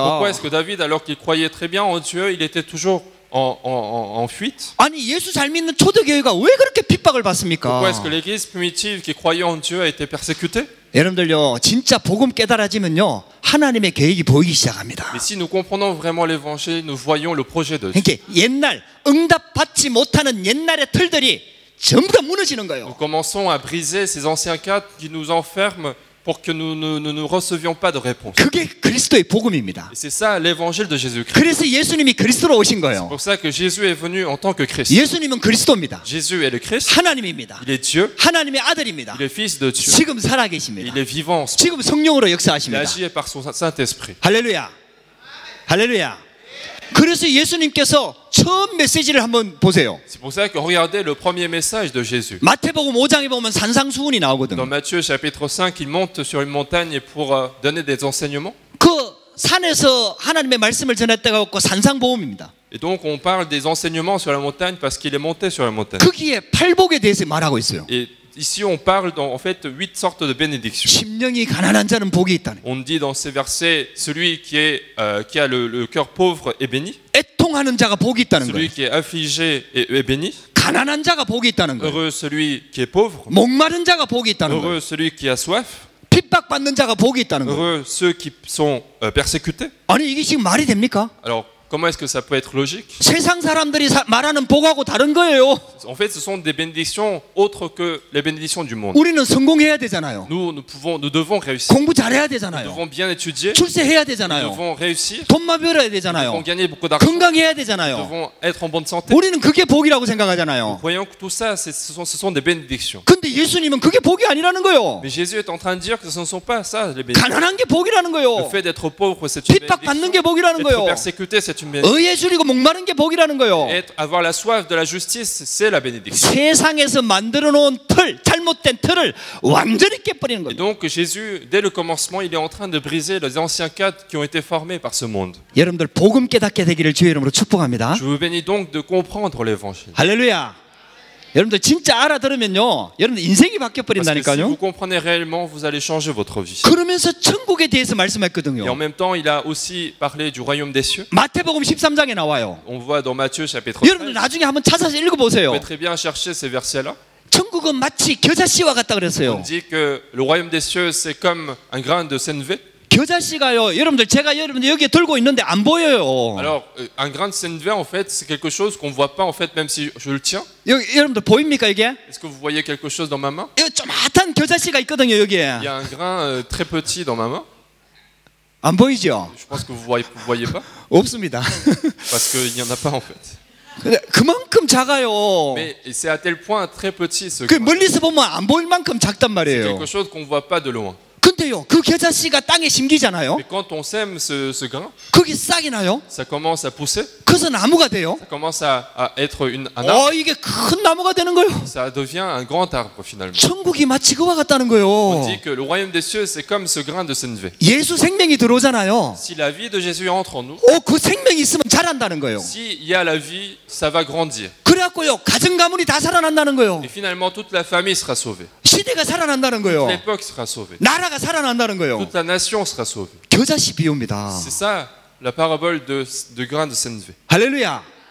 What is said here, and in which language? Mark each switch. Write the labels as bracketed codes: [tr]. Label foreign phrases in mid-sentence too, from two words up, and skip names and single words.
[fr] Pourquoi est-ce que David, alors qu'il croyait très bien en Dieu, il était toujours en fuite? [ko] 아니 예수 잘 믿는 초대교회가 왜 그렇게 핍박을 받습니까? [fr] Pourquoi est-ce que l'église primitive qui croyait en Dieu a été persécutée? [ko] 여러분들요 진짜 복음 깨달아지면요 하나님의 계획이 보이기 시작합니다. [fr] Mais si nous comprenons vraiment l'évangile, nous voyons le projet de Dieu. [ko] 그러니까 옛날 응답받지 못하는 옛날의 틀들이 전부 다 무너지는 [fr] Nous [ko] 거예요. [fr] commençons à briser ces anciens cadres qui nous enferment pour que nous ne recevions pas de réponse. [ko] 그게 그리스도의 복음입니다. [fr] Et c'est ça l'évangile de Jésus-Christ. [ko] 그래서 예수님이 그리스도로 오신 [fr] C'est [ko] 거예요. [fr] pour ça que Jésus est venu en tant que Christ. [ko] 예수님은 그리스도입니다. [fr] Jésus est le Christ, [ko] 하나님입니다. [fr] il est Dieu, [ko] 하나님의 아들입니다. [fr] il est fils de Dieu, [ko] 지금 살아계십니다. [fr] il est vivant, en ce moment. [ko] 지금 성령으로 [fr] Il [ko] 역사하십니다. [fr] agit par son Saint-Esprit. [ko] 할렐루야. 할렐루야. 그래서 예수님께서 처음 메시지를 한번 보세요. [fr] C'est pour ça que regardez le premier message de Jésus. [ko] 마태복음 5장에 보면 산상수훈이 [fr] Dans [ko] 나오거든요. [fr] Matthieu chapitre 5, il monte sur une montagne pour donner des enseignements. [ko] 그 산에서 하나님의 말씀을 전했다가 갖고 산상보험입니다. [fr] Et donc on parle des enseignements sur la montagne parce qu'il est monté sur la montagne. [ko] 거기에 팔복에 대해서 말하고 있어요. [fr] Et ici on parle en fait 8 sortes de bénédictions. [ko] 심령이 가난한 자는 복이 있다는. [fr] On dit dans ces versets, celui qui a le cœur pauvre est béni, [ko] 애통하는 자가 복이 있다는 [fr] celui [ko] 거예요. [fr] qui est affligé est béni, [ko] 가난한 자가 복이 있다는 거예요. [fr] heureux celui qui est pauvre, [ko] 목마른 자가 복이 있다는 거예요. [fr] heureux celui qui a soif, [ko] 핍박받는 자가 복이 있다는 거예요. [fr] heureux ceux qui sont persécutés. [ko] 아니 이게 지금 말이 됩니까? [fr] Alors comment est-ce que ça peut être logique? [ko] 세상 사람들이 말하는 복하고 다른 거예요. [fr] En fait, ce sont des bénédictions autres que les bénédictions du monde. [ko] 우리는 성공해야 되잖아요. [fr] Nous devons réussir. [ko] 공부 잘해야 [fr] Nous [ko] 되잖아요. [fr] devons bien étudier. [ko] 출세해야 [fr] Nous [ko] 되잖아요. [fr] devons réussir. [ko] 돈만 벌어야 [fr] Nous [ko] 되잖아요. [fr] devons gagner beaucoup d'argent. [ko] 건강해야 [fr] Nous [ko] 되잖아요. [fr] devons être en bonne santé. [ko] 우리는 그게 복이라고 생각하잖아요. [fr] Voyons que tout ça, ce sont des bénédictions. [ko] 근데 예수님은 그게 복이 아니라는 거예요. [fr] Mais Jésus est en train de dire que ce ne sont pas ça les bénédictions. [ko] 가난한 게 복이라는 [fr] Le [ko] 거예요. [fr] fait d'être pauvre, c'est une [ko] 핍박받는 게 [fr] bénédiction. [ko] 복이라는 [fr] Être [ko] 거예요. [fr] persécuté, c'est une bénédiction. [ko] 의에 줄이고 목마른 게 복이라는 거예요. [fr] Avoir la soif de la justice, c'est la bénédiction. [ko] 세상에서 만들어 놓은 틀, 잘못된 틀을 완전히 깨버리는 [fr] Et [ko] 거예요. [fr] donc Jésus, dès le commencement, il est en train de briser les anciens cadres qui ont été formés par ce monde. [ko] 여러분들 복음 깨닫게 되기를 주의 이름으로 축복합니다. [fr] Je vous bénis donc de comprendre l'évangile. [ko] 할렐루야. 여러분들 진짜 알아들으면요, 여러분들 인생이 바뀌어 [fr] Parce que si [ko] 버린다니까요. [fr] vous comprenez réellement, vous allez changer votre vie. [ko] 그러면서 천국에 대해서 [fr] Et en [ko] 말씀했거든요. [fr] même temps, il a aussi parlé du royaume des cieux. [ko] 마태복음 13장에 나와요. [fr] On voit dans Matthieu chapitre 13. [ko] 여러분들 나중에 한번 찾아서 [fr] Vous [ko] 읽어보세요. [fr] pouvez très bien chercher ces versets-là. [ko] 천국은 마치 겨자씨와 같다 [fr] On [ko] 그랬어요. [fr] dit que le royaume des cieux, c'est comme un grain de sénévé. [ko] 겨자씨가요, 여러분들 제가 여러분들 여기에 들고 있는데 안 보여요. [fr] Alors, un grain de sénévé, en fait, c'est quelque chose qu'on ne voit pas, en fait, même si je le tiens. [ko] 여러분들 보입니까 이게? [fr] Est-ce que vous voyez quelque chose dans ma main? [ko] 여기 조그맣단 겨자씨가 있거든요 여기에. [fr] Il y a un grain très petit dans ma main. [ko] 안 보이죠? [fr] Je pense que vous voyez pas, [ko] 없습니다. [fr] parce qu'il n'y en a pas, en fait. [ko] 근데 그만큼 작아요. [fr] Mais c'est à tel point très petit, ce [ko] 그 [fr] grain. [ko] 멀리서 보면 안 보일 만큼 작단 [fr] C'est [ko] 말이에요. [fr] quelque chose qu'on ne voit pas de loin. [ko] 근데요, 그 겨자씨가 땅에 심기잖아요. [fr] Mais quand on sème ce grain, [ko] 거기 싹이 나요. [fr] ça commence à pousser, [ko] 그래서 나무가 돼요. [fr] ça commence à être un arbre, [ko] 이게 큰 나무가 되는 거예요. [fr] ça devient un grand arbre finalement. [ko] 천국이 마치 그와 같다는 [fr] On [ko] 거예요. [fr] dit que le royaume des cieux, c'est comme ce grain de sénévé. [ko] 예수 생명이 들어오잖아요. [fr] Si la vie de Jésus entre en nous, [ko] 그 생명이 있으면 자란다는 거예요. [fr] s'il y a la vie, ça va grandir. [ko] 그래갖고요, 가정 가문이 다 살아난다는 거예요. [fr] Et finalement, toute la famille sera sauvée. [ko] 시대가 살아난다는 거예요. [fr] L'époque sera sauvée. [ko] 나라가 살아난다는 거예요. [fr] Toute la nation sera sauvée. [ko] 겨자씨 비유입니다. [fr] C'est ça la parabole de grain de sénévé. [ko] 할렐루야.